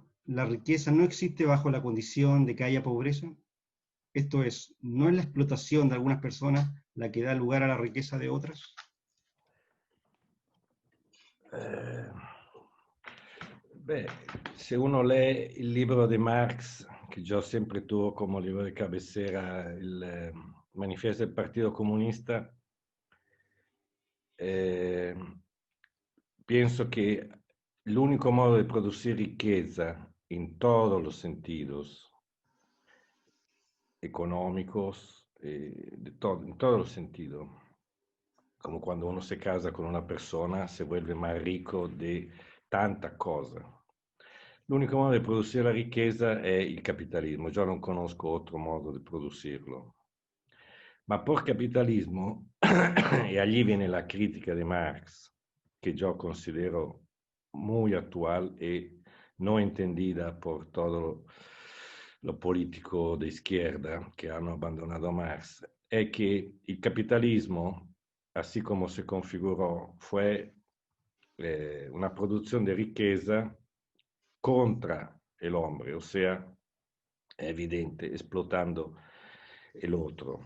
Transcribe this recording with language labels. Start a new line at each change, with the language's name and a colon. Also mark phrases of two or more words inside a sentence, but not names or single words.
Spanish: ¿La riqueza no existe bajo la condición de que haya pobreza? Esto es, ¿no es la explotación de algunas personas la que da lugar a la riqueza de otras?
Italian: Se uno lee il libro di Marx, che io ho sempre tuvo come libro di cabecera, il Manifiesto del Partito Comunista,
Spanish: pienso que el único modo de producir riqueza en todos los sentidos, económicos, en todos los sentidos, como cuando uno se casa con una persona, se vuelve más rico de tanta cosa.
Italian: L'unico modo di produrre la ricchezza è il capitalismo. Io non conosco altro modo di produrlo.
Spanish: Ma por capitalismo, e allí viene la critica di Marx, que yo considero muy actual y no entendida por todo lo político de izquierda que han abandonado a Marx, es que el capitalismo, así como se configuró, fue una producción de riqueza contra el hombre, o sea, evidente, explotando el otro.